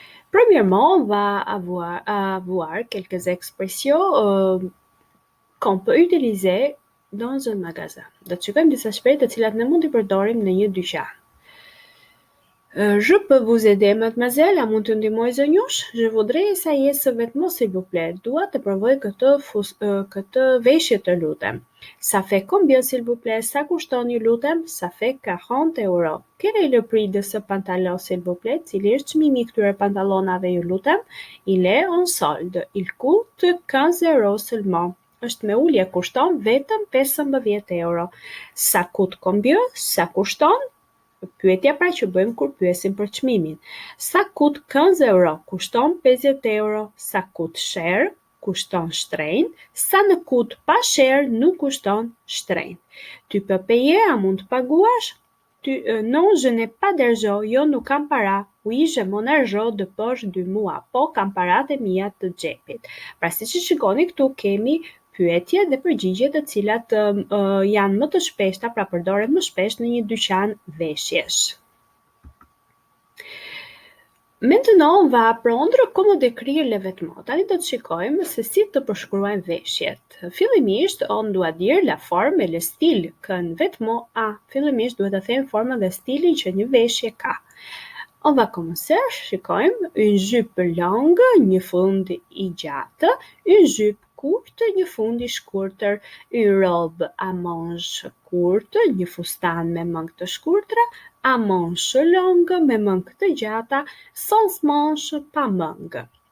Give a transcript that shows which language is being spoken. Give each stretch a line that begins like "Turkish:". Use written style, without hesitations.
French: Premièrement, on va avoir quelques expressions qu'on peut utiliser dans un magasin.
Albanian: Do të shikojmë disa shprehje të cilat ne mund t'i përdorim në një dyqan.
French: Je peux vous aider, mademoiselle?
Albanian: A mund të ndihmoj zonjush?
French: Je voudrais essayer ce vêtement, s'il vous plaît.
Albanian: Dua të provoj këtë veshje, të lutem.
French: Ça fait combien, s'il vous plaît?
Albanian: Sa kushton, ju lutem?
French: Ça fait 40 euros. Quel est le prix de ce pantalon, s'il vous plaît?
Albanian: Cili është çmimi i këtyre pantallonave, ju lutem?
French: Il est en solde. Il coûte 15 euros seulement.
Albanian: Është me ulje, kushton vetëm 15 euro.
French: Ça coûte combien?
Albanian: Sa kushton? Pyetja pra që bëjmë kur pyesim për çmimin.
French: Ça coûte 15 euro?
Albanian: Kushton 50 euro.
French: Ça coûte cher?
Albanian: Kushton shtrenjtë.
French: Ça ne coûte pas cher?
Albanian: Nuk kushton shtrenjtë.
French: Tu peux payer?
Albanian: A mund të paguash?
French: Non, je n'ai pas d'argent.
Albanian: Jo, nuk kam para.
French: Oui, j'ai mon argent de poche du mois.
Albanian: Po, kam paratë e mia të xhepit. Pra siç e shikoni këtu kemi pyetje dhe përgjigje të cilat janë më të shpeshta, pra përdoren më shpesh në një dyqan veshjesh.
French: Maintenant, on va apprendre comment décrire les vêtements.
Albanian: Tani do të shikojmë se si të përshkruajmë veshjet. Fillimisht,
French: on doit dire la forme et le style qu'un vêtement a.
Albanian: Fillimisht duhet të them formën dhe stilin që një veshje ka.
French: On va commencer,
Albanian: shikojmë,
French: une jupe longue,
Albanian: një fund i gjatë,
French: une jupe courte,
Albanian: një fund i shkurtër,
French: une robe à manches courte,
Albanian: një fustan me mëngë të shkurtra,
French: à manches longues,
Albanian: me mëngë të gjata,
French: sans manches,
Albanian: pa mëngë.